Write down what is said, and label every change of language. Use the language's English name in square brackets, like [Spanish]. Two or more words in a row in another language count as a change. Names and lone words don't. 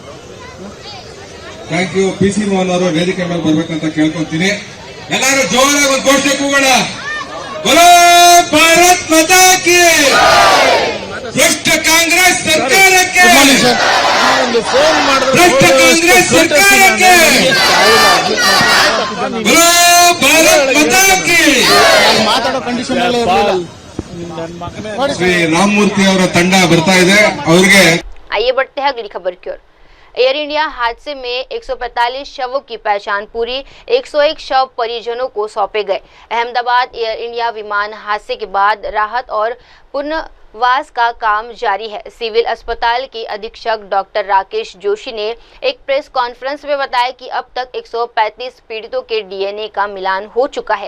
[English] Thank you. [Kannada] PC ಮೋಹನ್ ಅವರು ವೇದಿಕೆ ಮೇಲೆ ಬರ್ಬೇಕಂತ ಕೇಳ್ಕೊಂತೀನಿ. ಎಲ್ಲರೂ ಜೋರಾಗಿ ಒಂದು ಘೋಷಣೆ ಕೂಗೋಣ. [Hindi] बोलो भारत माता की। [Kannada] ಭ್ರಷ್ಟ ಕಾಂಗ್ರೆಸ್ ಸರ್ಕಾರಕ್ಕೆ, ಭ್ರಷ್ಟ ಕಾಂಗ್ರೆಸ್ ಸರ್ಕಾರಕ್ಕೆ [Hindi] बोलो भारत माता की। [Kannada] ಮಾತಾಡೋ ಕಂಡೀಷನ್ ಅಲ್ಲೇ ಶ್ರೀ ರಾಮಮೂರ್ತಿ ಅವರ ತಂಡ ಬರ್ತಾ ಇದೆ ಅವರಿಗೆ. [Hindi] आइए बढ़ते हैं अगली खबर की ओर। एयर इंडिया हादसे में 145 शवों की पहचान पूरी, 101 शव परिजनों को सौंपे गए। अहमदाबाद एयर इंडिया विमान हादसे के बाद राहत और पुनर्वास का काम जारी है। सिविल अस्पताल के अधीक्षक डॉक्टर राकेश जोशी ने एक प्रेस कॉन्फ्रेंस में बताया कि अब तक 135 पीड़ितों के DNA का मिलान हो चुका है।